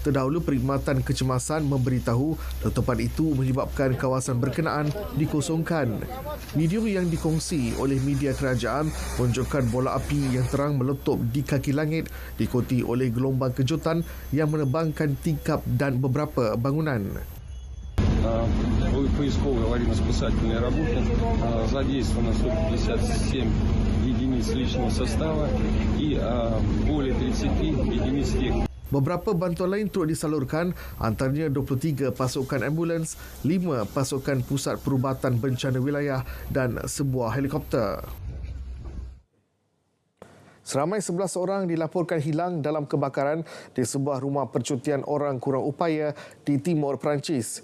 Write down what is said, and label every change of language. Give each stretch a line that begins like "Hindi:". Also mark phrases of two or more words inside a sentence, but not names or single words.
Malay: terdahulu perkhidmatan kecemasan memberitahu letupan itu menyebabkan kawasan berkenaan dikosongkan. Video yang dikongsi oleh media kerajaan menunjukkan bola api yang terang meletup di kaki langit diikuti oleh gelombang kejutan yang menebangkan tingkap dan beberapa bangunan.
Russian: Поисковые аварийно-спасательные работы. Задействовано 157 единиц личного состава и более 30 единиц техники.
Malay: Beberapa bantuan lain turut disalurkan, antaranya 23 pasukan ambulans, 5 pasukan pusat perubatan bencana wilayah dan sebuah helikopter. Seramai 11 orang dilaporkan hilang dalam kebakaran di sebuah rumah percutian orang kurang upaya di timur Perancis.